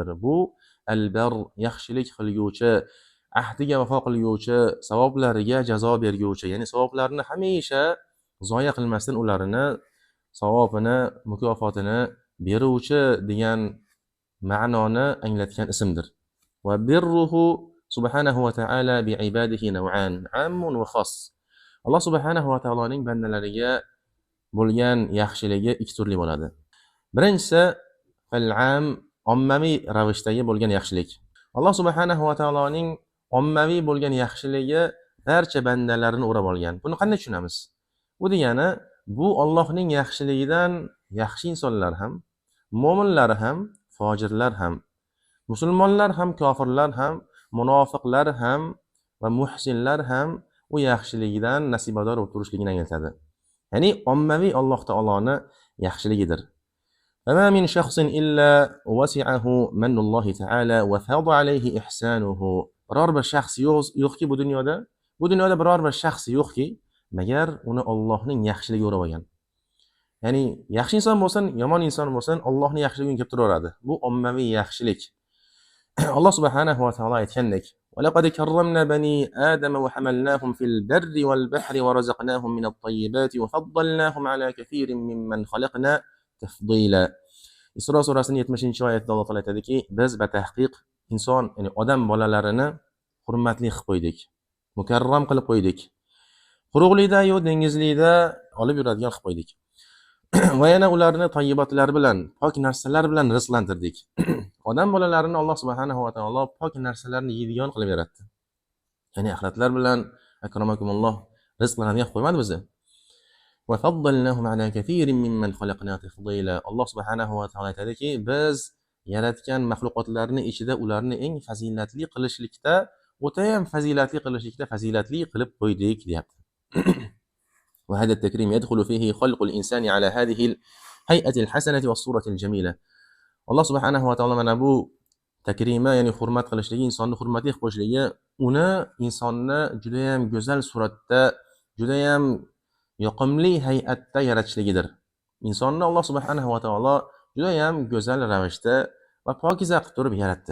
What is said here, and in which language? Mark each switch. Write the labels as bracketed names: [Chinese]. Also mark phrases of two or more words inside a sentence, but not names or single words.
[Uzbek] Bu Al-Bar, yaxshilik qilguvchi, ahdiga vafo qilguvchi, savoblariga jazo berguvchi, ya'ni savoblarni hamisha zoya qilmasdan ularni savobini, mukofotini beruvchi degan ma'noni anglatgan ismdir. [Arabic] وبره سبحانه وتعالى بعباده نوعان عام وخاص. [Uzbek] Alloh [Arabic] سبحانه وتعالى [Uzbek] bandalariga bo'lgan yaxshiligi ikki turli bo'ladi. Birinchisi al-'am, ommaviy ravishdagi bo'lgan yaxshilik. Alloh [Arabic] سبحانه وتعالى [Uzbek] ommaviy bo'lgan yaxshiligi barcha bandalarini o'rab olgan. Buni qanday tushunamiz? Bu degani, bu Allohning yaxshiligidan yaxshi insonlar ham, mo'minlar ham, fojirlar ham, musulmonlar ham, kofirlar ham, munofiqlar ham va muhsinlar ham u yaxshiligidan nasibador bo'lib turishligini anglatadi. Ya'ni ommaviy Alloh taoloning yaxshiligidir. [Arabic] فما من شخص إلا وسعه من الله تعالى وفاض عليه إحسانه. [Uzbek] biror bir shaxs yo'qki bu dunyoda biror bir shaxs yo'qki magar uni Allohning yaxshiligi o'rab olgan. Ya'ni yaxshi inson bo'lsin, yomon inson bo'lsin, Allohning yaxshiligi kelib turaveradi. Bu ommaviy yaxshilik. Alloh [Arabic] سبحانه وتعالى [Uzbek] aytgandek: [Arabic] وَلَقَدْ كَرَّمْنَا بَنِي آدَمَ وَحَمَلْنَاهُمْ فِي الْبَرِّ وَالْبَحْرِ وَرَزَقْنَاهُم مِّنَ الطَّيِّبَاتِ وَفَضَّلْنَاهُمْ عَلَى كَثِيرٍ مِّمَّنْ خَلَقْنَا تَفْضِيلًا. [Uzbek] Isro surasining 70-oyatida Alloh taolo aytadiki: biz batahqiq inson, ya'ni odam bolalarini hurmatli qilib qo'ydik, mukarram qilib qo'ydik. Quruqlikda yo dengizlikda olib yuradigan qilib qo'ydik. Va yana ularni toyibotlar bilan, pok narsalar bilan rizqlantirdik. Odam bolalarini Alloh [Arabic] سبحانه وتعالى [Uzbek] pok narsalarni yeydigan qilib yaratdi. Ya'ni axlatlar bilan akramakumulloh rizqlanadigan qo'ymadi bizni. [Arabic] وفضلناهم على كثير ممن خلقنا تفضيلا. [Uzbek] Alloh [Arabic] سبحانه وتعالى [Uzbek] aytadiki, biz yaratgan mahluqotlarning ichida ularni eng fazilatli qilishlikda, o'ta ham fazilatli qilishlikda fazilatli qilib qo'ydik, deyapti. [Arabic] وهذا التكريم يدخل فيه خلق الإنسان على هذه الهيئة الحسنة والصورة الجميلة. [Uzbek] Alloh [Arabic] سبحانه وتعالى [Uzbek] mana bu takrima, ya'ni hurmat qilishligi, insonni hurmatli qilib qo'yishligi, uni insonni juda ham go'zal suratda, juda ham yoqimli hay'atda yaratishligidir. Insonni Alloh [Arabic] سبحانه وتعالى [Uzbek] juda ham go'zal ravishda va pokiza qilib turib yaratdi.